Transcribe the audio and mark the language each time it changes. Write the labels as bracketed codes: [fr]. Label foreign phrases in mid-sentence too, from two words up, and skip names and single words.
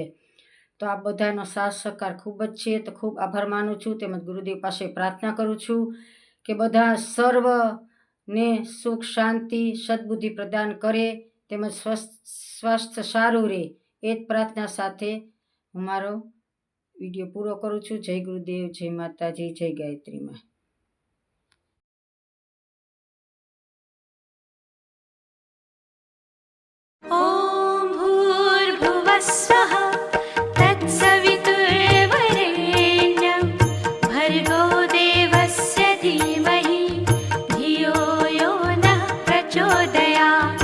[gu] તો આ બધાનો સાથ સહકાર ખૂબ જ છે, તો ખૂબ આભાર માનું છું, તેમજ ગુરુદેવ પાસે પ્રાર્થના કરું છું કે બધા સર્વને સુખ, શાંતિ, સદબુદ્ધિ પ્રદાન કરે, તેમજ સ્વાસ્થ્ય સારું રહે, એ જ પ્રાર્થના સાથે હું મારો વિડીયો પૂરો કરું છું। જય ગુરુદેવ, જય માતાજી, જય ગાયત્રી માં। [sa] ॐ भूर्भुवस्वः तत्सवितुर्वरेण्यं भर्गो देवस्य धीमहि धियो यो नः प्रचोदयात्।